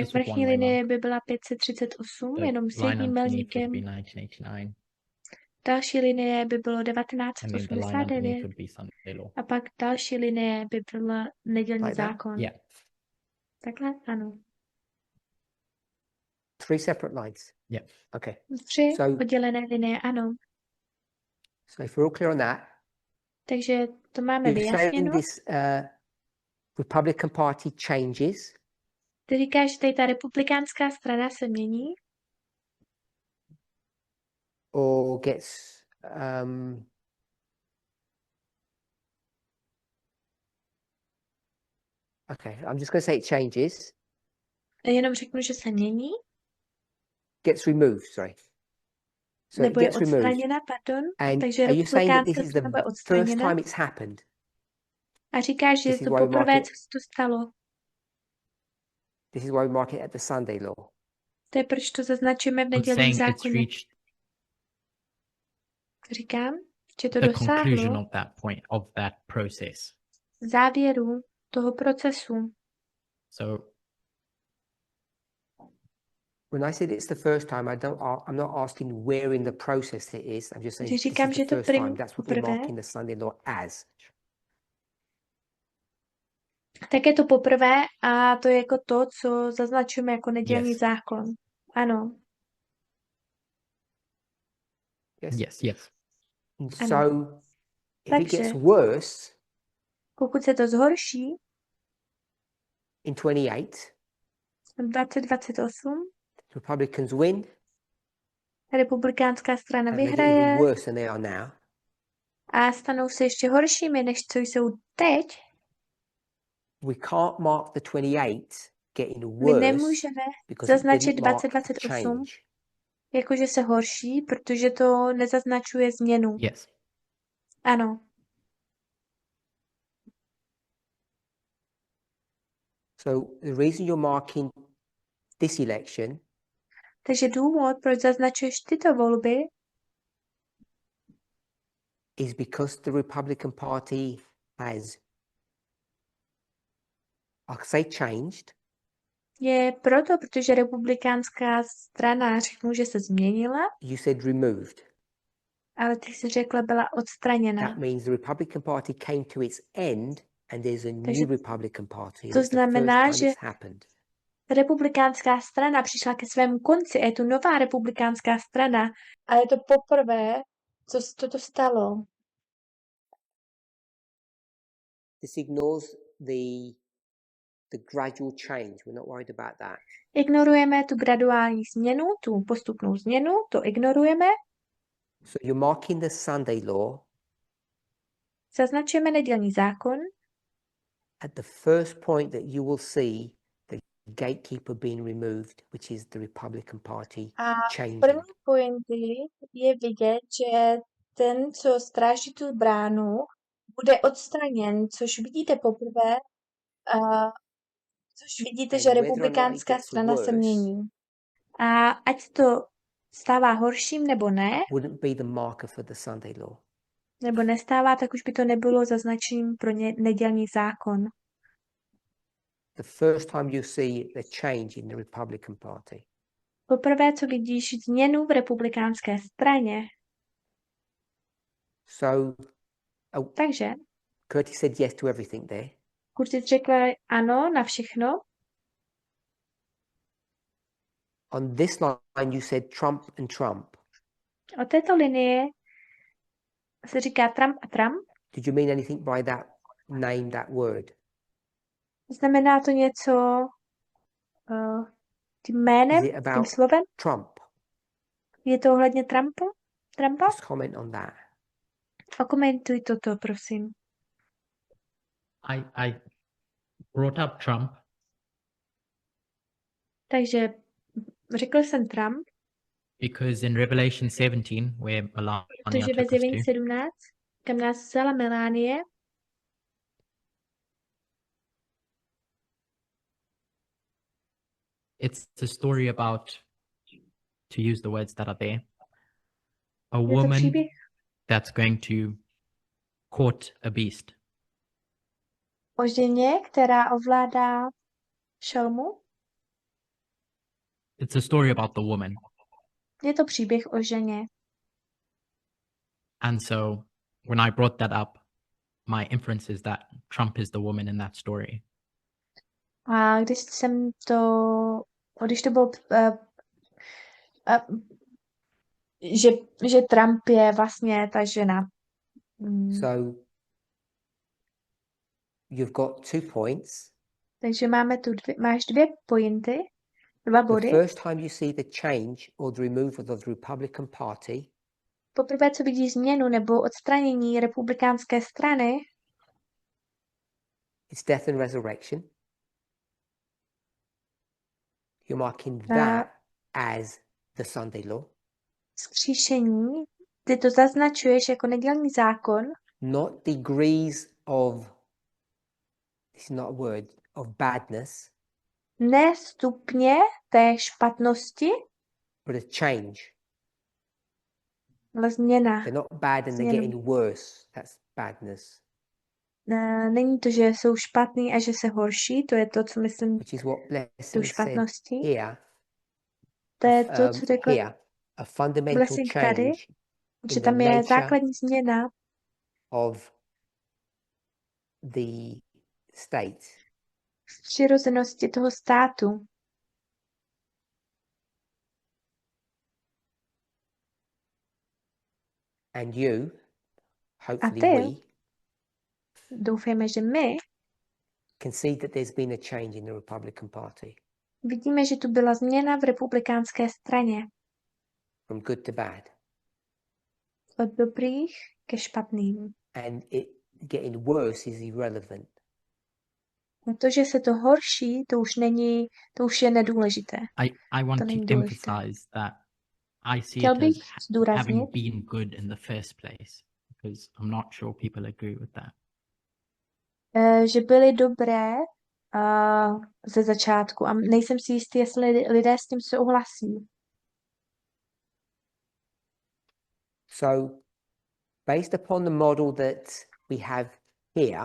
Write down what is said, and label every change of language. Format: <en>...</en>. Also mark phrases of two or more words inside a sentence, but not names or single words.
<en>Just with</en> <cs>vrchní</cs> <en>one</en> <cs>linie</cs> <en>waymark.</en> <cs>by byla 538,</cs> <en>The</en> <cs>jenom s</cs> <en>line</en> <cs>jedním</cs> <en>underneath</en> <cs>milníkem.</cs> <en>would be 1989.</en> <cs>Další linie by bylo</cs> <en>And then the line underneath 1989 would be Sunday law.</en> <cs>a pak další linie by byla nedělní</cs> <en>Like that?</en> <cs>zákon.</cs> <en>Yeah.</en> <cs>Takhle? Ano.</cs> <en>3 separate lines. Yeah. Okay.</en> <cs>3</cs> <en>So-</en> <cs>oddělené linie, ano.</cs> <en>So if we're all clear on that,</en> <cs>Takže to máme</cs> <en>you're saying</en> <cs>vyjasněno.</cs> <en>this Republican Party changes,</en> <cs>Ty říkáš, že tady ta republikánská strana se mění,</cs> <en>or gets okay, I'm just going to say it changes,</en> <cs>jenom řeknu, že se mění,</cs> <en>gets removed, sorry. So it</en> <cs>nebo je</cs> <en>gets removed.</en> <cs>odstraněna, pardon.</cs> <en>And</en> <cs>Takže</cs> <en>are you saying that this</en> <cs>republikánská</cs> <en>is the</en> <cs>strana bude</cs> <en>first</en> <cs>odstraněna</cs> <en>time it's happened?</en> <cs>a říkáš, že je</cs> <en>this is</en> <cs>to</cs> <en>why we mark</en> <cs>poprvé,</cs> <en>it-</en> <cs>co se to stalo.</cs> <en>This is why we mark it at the Sunday law.</en> <cs>To je, proč to zaznačujeme v</cs> <en>I'm</en> <cs>nedělním</cs> <en>saying it's</en> <cs>zákoně.</cs> <en>reached</en> <cs>Říkám, že to</cs> <en>the conclusion</en> <cs>dosáhlo</cs> <en>of that point, of that process.</en> <cs>závěru toho procesu.</cs> <en>So When I said it's the first time, I'm not asking where in the process it is. I'm just saying</en> <cs>Když</cs> <en>this</en> <cs>říkám,</cs> <en>is</en> <cs>že</cs> <en>the</en> <cs>to</cs> <en>first time.</en> <cs>první</cs> <en>That's what we're</en> <cs>poprvé,</cs> <en>marking the Sunday law as.</en> <cs>tak je to poprvé a to je jako to, co zaznačujeme jako nedělní</cs> <en>Yes.</en> <cs>zákon. Ano.</cs> <en>yes, yes. So if it gets</en> <cs>Takže</cs> <en>worse</en> <cs>pokud se to zhorší</cs> <en>in 28,</en> <cs>v 2028,</cs> <en>Republicans win,</en> <cs>republikánská strana</cs> <en>and they get</en> <cs>vyhraje</cs> <en>even worse than they are now.</en> <cs>a stanou se ještě horšími, než co jsou teď,</cs> <en>We can't mark the 28 getting</en> <cs>my</cs> <en>worse</en> <cs>nemůžeme</cs> <en>because it</en> <cs>zaznačit</cs> <en>didn't mark the</en> <cs>2028,</cs> <en>change.</en> <cs>jakože se horší, protože to nezaznačuje změnu.</cs> <en>Yes.</en> <cs>Ano.</cs> <en>So the reason you're marking this election</en> <cs>Takže důvod, proč zaznačuješ tyto volby,</cs> <en>is because the Republican Party has, I'll say changed,</en> <cs>je proto, protože republikánská strana, řeknu, že se změnila,</cs> <en>you said removed.</en> <cs>ale ty jsi řekla, byla odstraněna.</cs> <en>That means the Republican Party came to its end and there's a</en> <cs>Takže</cs> <en>new Republican Party.</en> <cs>to</cs> <en>It's the first</en> <cs>znamená,</cs> <en>time</en> <cs>že</cs> <en>it's happened.</en> <cs>republikánská strana přišla ke svému konci a je tu nová republikánská strana a je to poprvé, co se toto stalo.</cs> <en>This ignores the gradual change. We're not worried about that.</en> <cs>Ignorujeme tu graduální změnu, tu postupnou změnu, to ignorujeme.</cs> <en>So you're marking the Sunday law</en> <cs>Zaznačujeme nedělní zákon</cs> <en>at the first point that you will see the gatekeeper being removed, which is the Republican Party</en> <cs>a</cs> <en>changing.</en> <cs>první pointy je vidět, že ten, co stráží tu bránu, bude odstraněn, což vidíte poprvé, což vidíte, že</cs> <en>And whether or not it</en> <cs>republikánská</cs> <en>gets</en> <cs>strana se</cs> <en>worse</en> <cs>mění. A ať to stává horším nebo ne,</cs> <en>wouldn't be the marker for the Sunday law.</en> <cs>nebo nestává, tak už by to nebylo zaznačením pro nedělní zákon.</cs> <en>The first time you see the change in the Republican Party.</en> <cs>Poprvé, co vidíš změnu v republikánské straně.</cs> <en>So</en> <cs>Takže</cs> <en>Curtis said yes to everything there.</en> <cs>Curtis řekla ano na všechno.</cs> <en>On this line you said Trump and Trump.</en> <cs>O této linie se říká Trump a Trump.</cs> <en>Did you mean anything by that name, that word?</en> <cs>Znamená to něco tím jménem,</cs> <en>Is it</en> <cs>tím</cs> <en>about</en> <cs>slovem?</cs> <en>Trump?</en> <cs>Je to ohledně Trumpa?</cs> <en>Just comment on that.</en> <cs>Okomentuj toto, prosím.</cs> <en>I brought up Trump</en> <cs>Takže řekl jsem Trump,</cs> <en>because in Revelation 17, where Melania</en> <cs>protože ve</cs> <en>took us</en> <cs>Zjevení</cs> <en>to,</en> <cs>17, kam nás vzala Melanie,</cs> <en>it's a story about, to use the words that are there, a</en> <cs>je to</cs> <en>woman</en> <cs>příběh</cs> <en>that's going to court a beast.</en> <cs>o ženě, která ovládá šelmu.</cs> <en>It's a story about the woman.</en> <cs>Je to příběh o ženě.</cs> <en>And so when I brought that up, my inference is that Trump is the woman in that story.</en> <cs>A když to bylo, že Trump je vlastně ta žena.</cs> <en>So you've got 2 points.</en> <cs>Takže máš 2 pointy, 2</cs> <en>The</en> <cs>body.</cs> <en>first time you see the change or the removal of the Republican Party,</en> <cs>Poprvé, co vidíš změnu nebo odstranění republikánské strany,</cs> <en>it's death and resurrection. You're marking that as the Sunday law.</en> <cs>vzkříšení, ty to zaznačuješ jako nedělní zákon,</cs> <en>Not degrees of, this is not a word, of badness,</en> <cs>ne stupně té špatnosti,</cs> <en>but a change.</en> <cs>ale změna.</cs> <en>They're not bad and they're</en> <cs>Změnu.</cs> <en>getting worse. That's badness.</en> <cs>není to, že jsou špatný a že se horší, to je to, co myslím,</cs> <en>which is what</en> <cs>tou</cs> <en>Blessing said</en> <cs>špatností.</cs> <en>here.</en> <cs>To je to, co řekl</cs> <en>Here, a fundamental</en> <cs>Blessing tady,</cs> <en>change</en> <cs>že</cs> <en>in the</en> <cs>tam je</cs> <en>nature</en> <cs>základní změna</cs> <en>of the state.</en> <cs>v přirozenosti toho státu.</cs> <en>And you,</en> <cs>A</cs> <en>hopefully</en> <cs>ty,</cs> <en>we,</en> <cs>doufejme, že my</cs> <en>can see that there's been a change in the Republican Party</en> <cs>vidíme, že tu byla změna v republikánské straně.</cs> <en>from good to bad.</en> <cs>Od dobrých ke špatným.</cs> <en>And it getting worse is irrelevant.</en> <cs>A to, že se to horší, to už je nedůležité.</cs> <en>I want</en> <cs>To</cs> <en>to</en> <cs>není důležité.</cs> <en>emphasize that I see</en> <cs>Chtěl</cs> <en>it</en> <cs>bych</cs> <en>as</en> <cs>zdůraznit,</cs> <en>having been good in the first place, because I'm not sure people agree with that.</en> <cs>že byly dobré ze začátku a nejsem si jistý, jestli lidé s tím souhlasí.</cs> <en>So, based upon the model that we have here,</en>